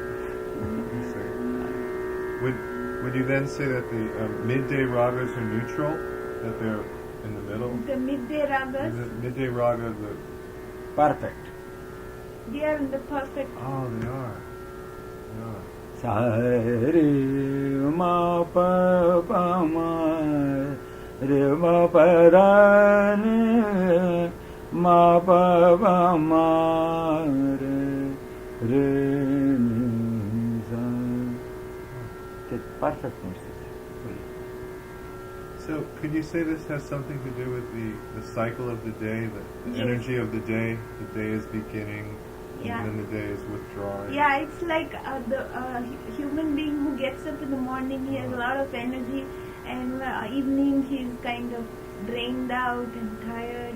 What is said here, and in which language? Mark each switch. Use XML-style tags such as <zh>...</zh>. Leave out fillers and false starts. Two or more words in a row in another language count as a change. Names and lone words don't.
<en>Would you then say that the midday ragas are neutral, that they're in the middle? The midday ragas, The midday raga, Perfect. they are in the perfect. oh, they are. Sa re ma pa pa ma re ma pa ra ne ma pa pa ma re re ni sa. That's perfect music. So, could you say this has something to do with the cycle of the day, the Yes. energy of the day? The day is beginning, Yeah. and then the day is withdrawing. Yeah, it's like the human being who gets up in the morning, he has a lot of energy, and evening he's kind of drained out and tired.</en>